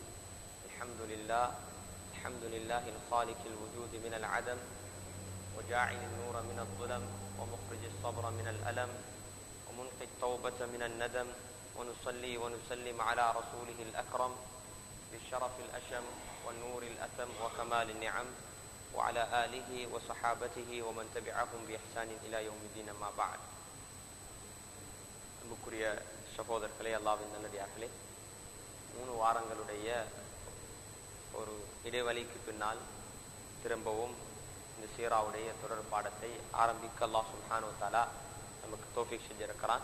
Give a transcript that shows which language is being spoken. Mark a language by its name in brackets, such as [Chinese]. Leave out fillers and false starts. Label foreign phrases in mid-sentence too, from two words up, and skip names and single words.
[Arabic] الحمد لله الخالق الوجود من العدم وجاعل النور من الظلم ومخرج الصبر من الألم ومنقي التوبة من الندم ونصلي ونسلم على رسوله الأكرم بالشرف الأشم والنور الأتم وكمال النعم وعلى آله وصحابته ومن تبعهم بإحسان إلى يوم الدين ما بعد. [Tamil] அன்புக்குரிய சகோதரர்களே, அல்லாஹ்வின் நல்லடியார்களே, 3 வாரங்களுடைய ஒரு இடைவெளிக்கு பின்னால் திரும்பவும் இந்த சீராவுடைய தொடர் பாடத்தை ஆரம்பிக்க அல்லாஹ் [Arabic] سبحانه وتعالى [Tamil] நமக்கு தௌஃபீக் செஞ்சிருக்கிறான்.